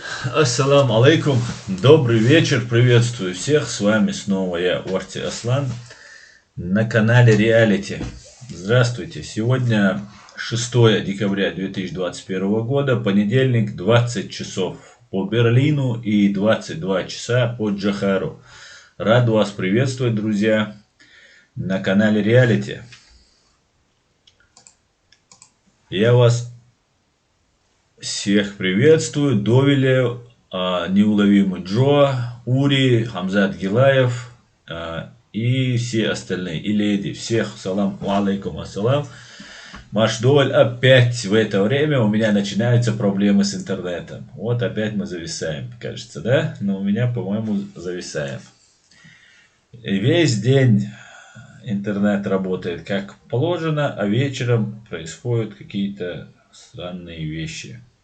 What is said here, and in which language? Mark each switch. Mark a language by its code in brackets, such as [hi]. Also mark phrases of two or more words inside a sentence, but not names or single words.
[ar] السلام عليكم, [ru] добрый вечер, приветствую всех, с вами снова я, Орти Аслан, на канале Реалити. Здравствуйте, сегодня 6 декабря 2021 года, понедельник, 20 часов по Берлину и 22 часа по Джохару. Рад вас приветствовать, друзья, на канале Реалити. Я вас всех приветствую, Довиле, Неуловимый Джо, Ури, Хамзат Гилаев и все остальные, и леди. [ar] Всех سلام عليكم السلام. Маш Доваль, [ru] опять в это время у меня начинаются проблемы с интернетом. Вот опять мы зависаем, кажется, да? Но у меня, по-моему, зависаем. И весь день интернет работает как положено, а вечером происходят какие-то странные вещи.